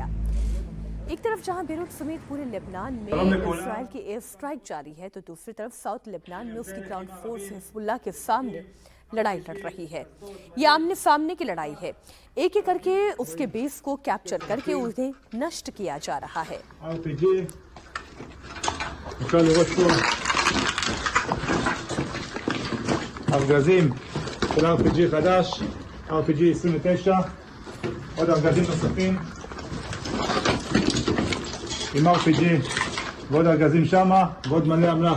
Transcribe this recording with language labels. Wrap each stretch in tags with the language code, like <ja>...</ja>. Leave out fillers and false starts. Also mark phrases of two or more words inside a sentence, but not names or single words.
<hi>एक तरफ जहां बेरूत समेत पूरे लेबनान में इजराइल की</hi> <en>air strike</en> <hi>जारी है तो दूसरी तरफ साउथ लेबनान में उसकी</hi> <en>ground force</en> <hi>हिजबुल्लाह के सामने लड़ाई लड़ रही है। ये आमने सामने की लड़ाई है। एक एक करके उसके बेस को कैप्चर करके उन्हें नष्ट किया जा रहा है।</hi> <he>RPG 29, עוד ארגזים נוספים עם RPG ועוד ארגזים שמה ועוד מלא אמל"ח.</he>